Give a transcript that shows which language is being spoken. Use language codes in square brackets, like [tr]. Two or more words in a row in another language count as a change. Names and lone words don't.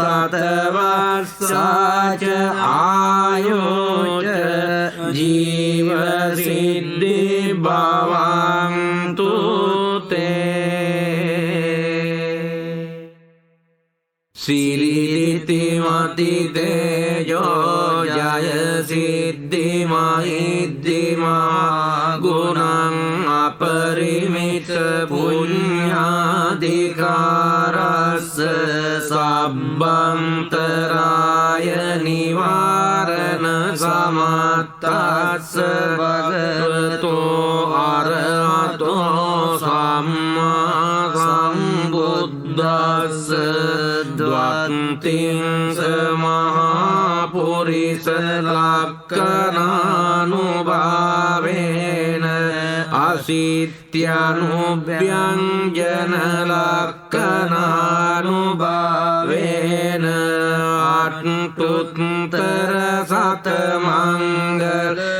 [pi] සතවස්සාච ආයෝච ජීව සිද්ධි භවන්තු සිරිතිමති තේජෝ ජය සිද්ධි මහිද්දිමා ගුණං අපරිමිත පුඤ්ඤාධිකාරස්ස සබ්බන්තරාය නිවාරණ සමත්තස්ස භගවතෝ අරහතෝ සම්මා සම්බුද්දස්ස ද්වත්තිං සමහා පුරිස ලක්ඛනානුභාවේන අසිත්‍යනුභ්‍යංජන ලක්ඛනානුභාවේන අට්ඨුත්තර සතමංගල